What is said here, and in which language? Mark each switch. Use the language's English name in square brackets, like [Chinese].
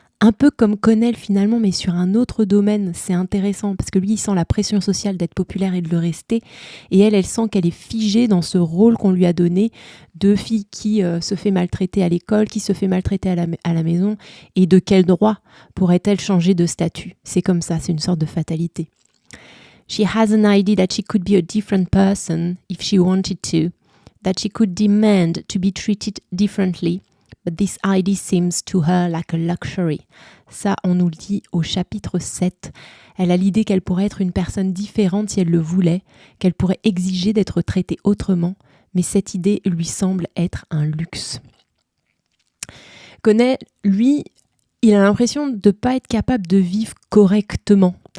[French] Un peu comme Connell finalement, mais sur un autre domaine. C'est intéressant parce que lui, il sent la pression sociale d'être populaire et de le rester. Et elle sent qu'elle est figée dans ce rôle qu'on lui a donné de fille qui se fait maltraiter à l'école, qui se fait maltraiter à la maison. Et de quel droit pourrait-elle changer de statut ? C'est comme ça, c'est une sorte de fatalité. [English] She has an idea that she could be a different person if she wanted to, that she could demand to be treated differently. But this idea seems to her like a luxury. [French] Ça, on nous le dit au chapitre 7. Elle a l'idée qu'elle pourrait être une personne différente si elle le voulait, qu'elle pourrait exiger d'être traitée autrement, mais cette idée lui semble être un luxe. Connell, lui, il a l'impression de ne pas être capable de vivre correctement.